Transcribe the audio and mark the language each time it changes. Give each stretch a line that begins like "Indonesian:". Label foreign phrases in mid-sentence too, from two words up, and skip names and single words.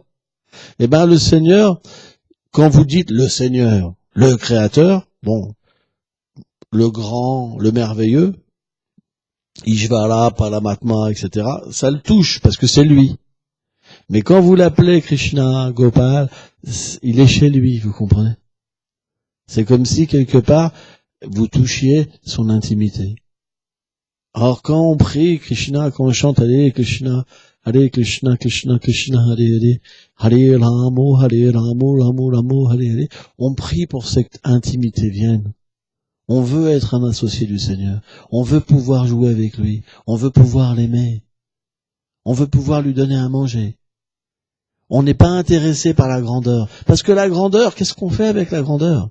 French: Eh ben le Seigneur, quand vous dites le Seigneur, le Créateur, bon, le grand, le merveilleux, Ishvara, Paramatma, etc., ça le touche parce que c'est lui. Mais quand vous l'appelez Krishna, Gopal, il est chez lui, vous comprenez? C'est comme si quelque part vous touchiez son intimité. Alors quand on prie Krishna, quand on chante
Sanskrit: Hare Krishna, Krishna, Krishna, Hare Ramo, Ramo, Ramo, Hare,
French: on prie pour que cette intimité vienne. On veut être un associé du Seigneur. On veut pouvoir jouer avec lui. On veut pouvoir l'aimer. On veut pouvoir lui donner à manger. On n'est pas intéressé par la grandeur. Parce que la grandeur, qu'est-ce qu'on fait avec la grandeur?